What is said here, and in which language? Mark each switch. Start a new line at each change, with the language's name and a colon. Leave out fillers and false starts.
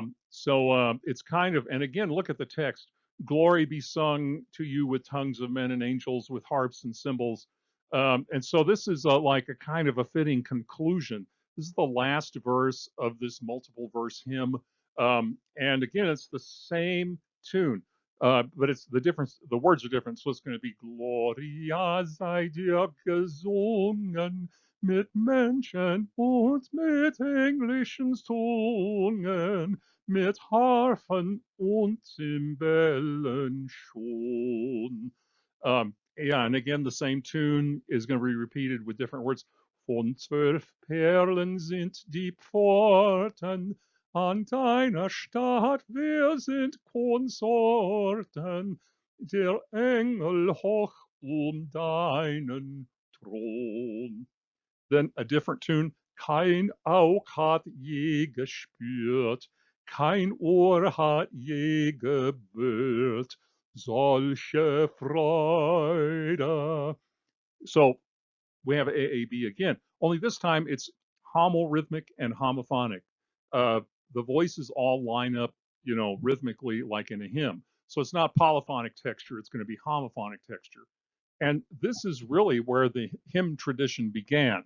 English: So it's kind of, and again, look at the text. Glory be sung to you with tongues of men and angels, with harps and cymbals. And so this is like a kind of a fitting conclusion. This is the last verse of this multiple verse hymn. And again, it's the same tune, but it's the difference. The words are different. So it's going to be
German: Gloria sei dir gesungen mit Menschen und mit englischen Zungen, mit Harfen und Zimbeln schon.
English: Yeah, and again, the same tune is going to be repeated with different words.
German: von 12 Perlen sind die Pforten, an deiner Stadt wir sind Konsorten, der Engel hoch deinen Thron.
English: Then a different tune,
German: kein Aug hat je gespürt, kein Ohr hat je gehört, solche Freude.
English: So we have AAB again, only this time it's homorhythmic and homophonic. Uh, the voices all line up, rhythmically like in a hymn. So it's not polyphonic texture, it's going to be homophonic texture. And this is really where the hymn tradition began.